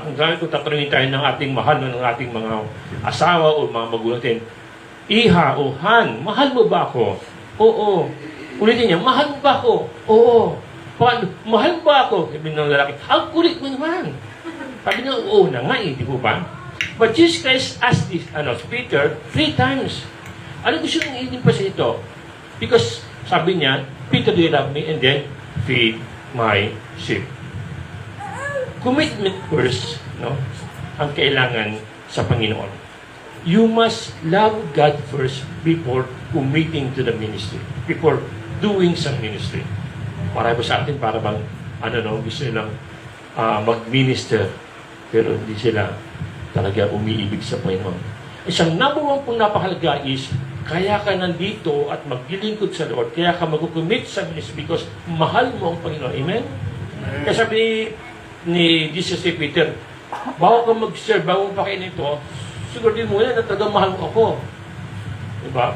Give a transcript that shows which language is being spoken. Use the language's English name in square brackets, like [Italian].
[Filipino] Kung tatanungin tayo ng ating mahal, ng ating mga asawa o mga magulang natin, Iha o Han, mahal mo ba ako? Oo. Ulitin niya, mahal mo ba ako? Oo. Paano? Mahal mo ba ako? Sabi ng lalaki, ang kulit mo naman. Sabi niya, oo na nga eh, di po ba? [English] But Jesus Christ asked this, Peter 3 times. [Filipino] Ano gusto niyong itin pa sa ito? [English] Because sabi niya, Peter, do you love me? And then, feed my sheep. Commitment first, [Filipino] no? Ang kailangan sa Panginoon. [English] You must love God first before committing to the ministry. Before doing some ministry. [Filipino] Marami sa atin para bang, gusto nilang mag-minister. Pero hindi sila talaga umiibig sa Panginoon. Isang number one pong napakalaga is, kaya ka nandito at maglilingkod sa Lord, kaya ka mag-commit sa ministry because mahal mo ang Panginoon. Amen? Kaya sabi ni Jesus si Peter, bago ka mag-serve, bago mo pakainin ito, siguro din muna na talagang mahal mo ako. Diba?